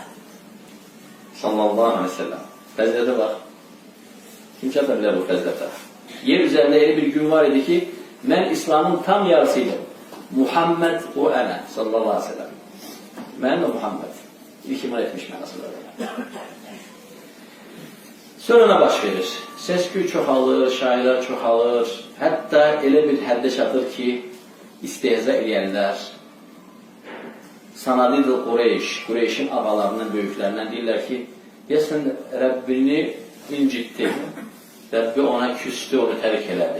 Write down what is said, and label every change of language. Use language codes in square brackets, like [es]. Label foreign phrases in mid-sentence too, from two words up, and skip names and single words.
[ar] صلى الله عليه وسلم. [tr] Fezlete bak. Kim çatabilir bu fezlete? Yer üzerinde öyle bir gün var idi ki ben İslam'ın tam yarısıydım. Muhammed ve ana. [ar] صلى الله عليه وسلم. [tr] Ben ve Muhammed. İlk iman etmiş mənasında. [az] Sonra baş verir. Səs-küy çoxalır, şairlər çoxalır. Hətta elə bir həddə çatır ki, istehza eləyənlər Sanadidul Qureyş, Qureyşin ağalarından, böyüklərindən deyirlər ki, deyəsən Rəbbini incitdi, Rəbbi ona küstü, onu tərk elədi.